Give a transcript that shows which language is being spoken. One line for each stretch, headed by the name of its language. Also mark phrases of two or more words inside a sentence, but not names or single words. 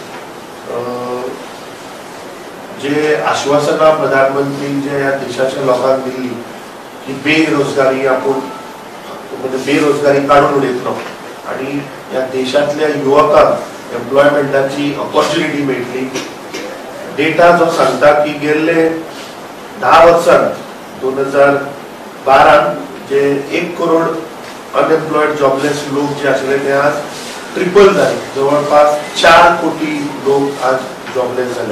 Konkani: जे आश्वासना प्रधानमंत्रीन जे या देशाच्या लोकांक दिल्ली की बेरोजगारी आपण म्हणजे बेरोजगारी काढून उडयतलो आणि या देशातल्या युवकांक एम्प्लॉयमेंटाची ऑपॉर्च्युनिटी मेळटली. डेटा जो सांगता की गेल्ले 10 वर्सांत 2012 जे 1 करोड
English: unemployed jobless
Konkani: लोक जे आसले ते आज ट्रिपल जाले, जवळपास 4 कोटी लोक आज जॉबलेस जाले.